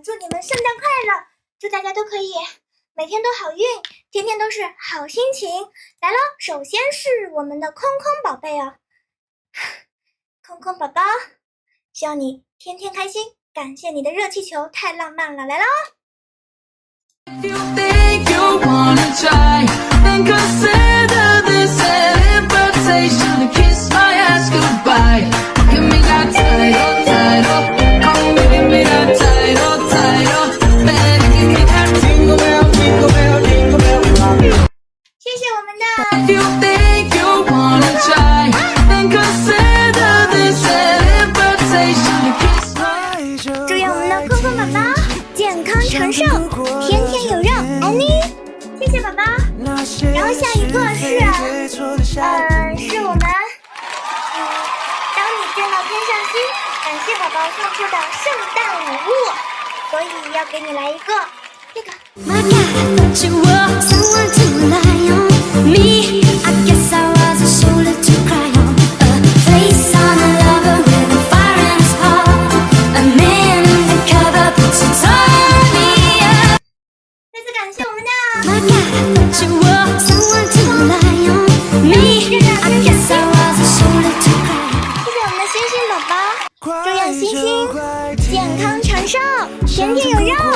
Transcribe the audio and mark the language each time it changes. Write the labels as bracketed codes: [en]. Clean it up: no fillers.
[zh] 祝你们圣诞快乐，祝大家都可以每天都好运，天天都是好心情。来了，首先是我们的空空宝贝啊，空空宝宝。希望你天天开心，感谢你的热气球，太浪漫了，来喽！ [en] If you think you wanna try, then consider this an invitation to kiss my ass goodbye. Give me that title, title. Come give me that title, title. Better give me that jingle bell, jingle bell, jingle bell. [zh] 谢谢我们的 [en] If you think you wanna try, then consider this an invitation to kiss my [zh] 祝愿我们的空空宝宝健康长寿，天天有肉，爱你，谢谢宝宝。然后下一个是我们当你见到天上星，感谢宝宝送出的圣诞礼物，所以要给你来一个这个。 [en] My God, but you were someone to rely on. Me, I guess I was a shoulder to cry on. A face on a lover with a fire in his heart. A man undercover, but you turn me up. [zh] 再次感谢我们的 [en] My God, but you were someone to rely on. Me, I guess I was a shoulder to cry on. [zh] 谢谢我们的星星宝宝，祝愿星星健康长寿，天天有肉。